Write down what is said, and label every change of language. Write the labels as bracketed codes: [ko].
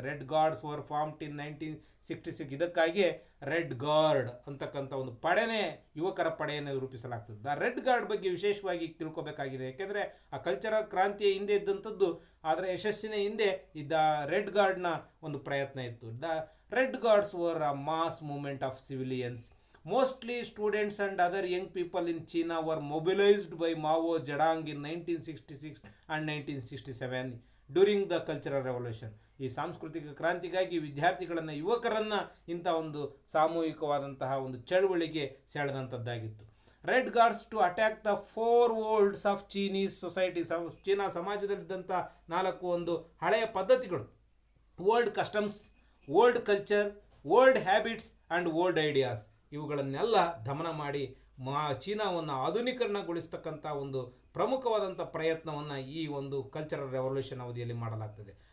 [kn] Red guards var formed in 1966. ಇದಕ್ಕಾಗಿಯೇ red guard ಅಂತಕ್ಕಂಥ ಒಂದು ಪಡೆನೇ, ಯುವಕರ ಪಡೆಯನ್ನು ರೂಪಿಸಲಾಗ್ತದೆ. ದ ರೆಡ್ ಗಾರ್ಡ್ ಬಗ್ಗೆ ವಿಶೇಷವಾಗಿ ತಿಳ್ಕೊಬೇಕಾಗಿದೆ. ಯಾಕೆಂದರೆ ಆ ಕಲ್ಚರಲ್ ಕ್ರಾಂತಿಯ ಹಿಂದೆ ಇದ್ದಂಥದ್ದು, ಅದರ ಯಶಸ್ಸಿನ ಹಿಂದೆ ಇದ್ದ ರೆಡ್ ಗಾರ್ಡ್ನ ಒಂದು ಪ್ರಯತ್ನ ಇತ್ತು. [en] The red guards were a mass movement of civilians. Mostly students and other young people in China were mobilized by Mao Zedong in 1966 and 1967 during the Cultural Revolution. [kn] ಈ ಸಾಂಸ್ಕೃತಿಕ ಕ್ರಾಂತಿಗಾಗಿ ವಿದ್ಯಾರ್ಥಿಗಳನ್ನು, ಯುವಕರನ್ನು ಇಂಥ ಒಂದು ಸಾಮೂಹಿಕವಾದಂತಹ ಒಂದು ಚಳುವಳಿಗೆ ಸೆಳೆದಂಥದ್ದಾಗಿತ್ತು. [en] Red guards to attack the 4 olds of Chinese society. [kn] China ಸಮಾಜದಲ್ಲಿದ್ದಂಥ 4 ಒಂದು ಹಳೆಯ ಪದ್ಧತಿಗಳು, old customs, old culture, old habits and old ideas, ಇವುಗಳನ್ನೆಲ್ಲ ದಮನ ಮಾಡಿ ಚೀನಾವನ್ನು ಆಧುನೀಕರಣಗೊಳಿಸ್ತಕ್ಕಂಥ ಒಂದು ಪ್ರಮುಖವಾದಂಥ ಪ್ರಯತ್ನವನ್ನು ಈ ಒಂದು ಕಲ್ಚರಲ್ ರೆವಲ್ಯೂಷನ್ ಅವಧಿಯಲ್ಲಿ ಮಾಡಲಾಗ್ತದೆ.